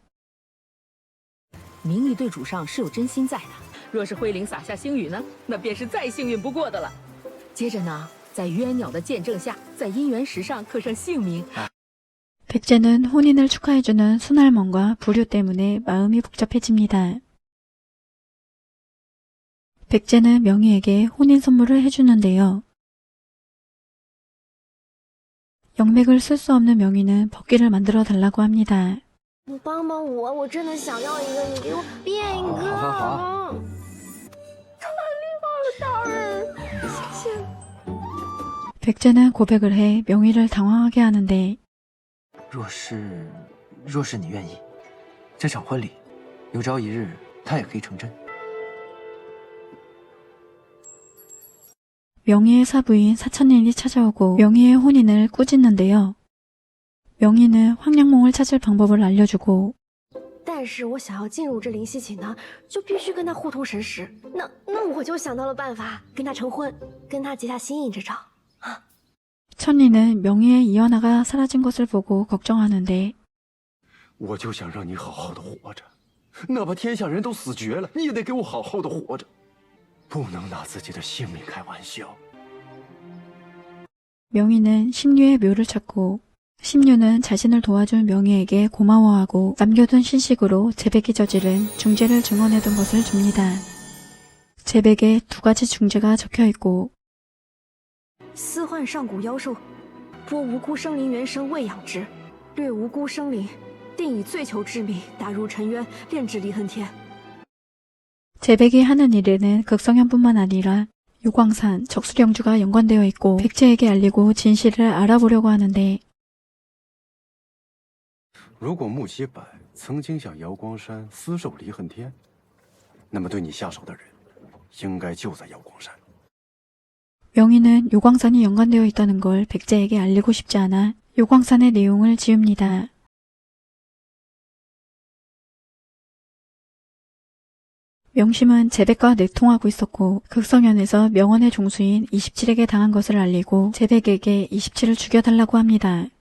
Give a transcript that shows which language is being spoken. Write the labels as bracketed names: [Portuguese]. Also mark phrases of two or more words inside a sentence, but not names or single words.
[Chinese] 明义对主上是有真心在的，若是辉灵洒下星雨呢，那便是再幸运不过的了。接着呢，在冤鸟的见证下，在姻缘石上刻上姓名。 [Korean] 백제는 혼인을 축하해주는 순할멈과 부류 때문에 마음이 복잡해집니다. 백제는 명희에게 혼인 선물을 해주는데요. 영맥을 쓸 수 없는 명희는 법기를 만들어 달라고 합니다. [Chinese] 你帮帮我，我真的想要一个，你给我变一个。好。太厉害了，大人，谢谢。 [Korean] 백제는 고백을 해 명희를 당황하게 하는데 [Chinese] 若是你愿意，这场婚礼有朝一日它也可以成真。 [Korean] 명희의 사부인 사천린이 찾아오고 명희의 혼인을 꾸짖는데요. 명희는 황량몽을 찾을 방법을 알려주고 [Chinese] 但是我想要进入这灵犀寝呢，就必须跟他互通神识。那我就想到了办法，跟他成婚，跟他结下心印这招。 [Korean] 천리는 명희의 이연아가 사라진 것을 보고 걱정하는데 [Chinese] 我就想让你好好的活着，哪怕天下人都死绝了，你也得给我好好的活着，不能拿自己的性命开玩笑。 [Korean] 명희는 심류의 묘를 찾고 심류는 자신을 도와준 명희에게 고마워하고 남겨둔 신식으로 제백이 저지른 중죄를 증언해둔 것을 줍니다. 제백에 2가지 중죄가 적혀있고 [Chinese] 私患上古妖兽，剥无辜生灵元生喂养之，掠无辜生灵，定以罪囚之名打入沉渊，炼制离恨天。 [Korean] 제백이 하는 일에는 극성현뿐만 아니라 유광산, 적수령주가 연관되어 있고 백제에게 알리고 진실을 알아보려고 하는데 [Chinese] 如果穆七百曾经向瑶光山私授离恨天，那么对你下手的人，应该就在瑶光山。 [Korean] 명희는 요광산이 연관되어 있다는 걸 백제에게 알리고 싶지 않아 요광산의 내용을 지웁니다. 명심은 제백과 내통하고 있었고 극성현에서 명원의 종수인 27에게 당한 것을 알리고 제백에게 27을 죽여달라고 합니다.